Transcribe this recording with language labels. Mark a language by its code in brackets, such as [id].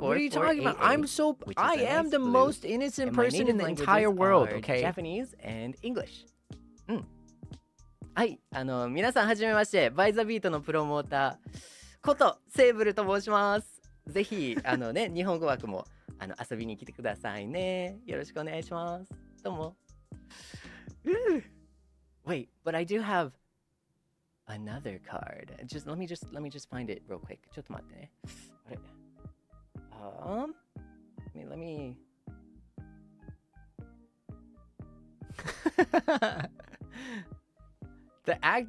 [en] What are you talking about? I am the most innocent person in the entire world, okay? Japanese and English. [ja] はい、皆さんはじめまして、バイザビートのプロモーターことセーブルと申します。ぜひ日本語枠も遊びに来てくださいね。よろしくお願いします。どうも。 [en] Wait, but I do have another card. Let me just find it real quick. [ja] ちょっと待ってね。あれ？let me The act?